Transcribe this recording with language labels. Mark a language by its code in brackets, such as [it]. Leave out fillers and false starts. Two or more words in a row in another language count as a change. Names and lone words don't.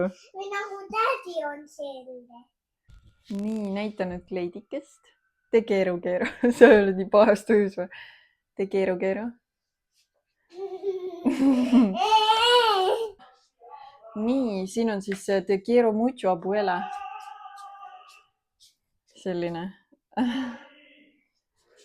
[et] Või nagu tädi on selline. Nii, näita nüüd kleidikest. Tee keeru. Sa oled nii pahast tõus või? Tee keeru. Nii, siin on siis [es] Te quiero mucho, abuela. [et] Selline.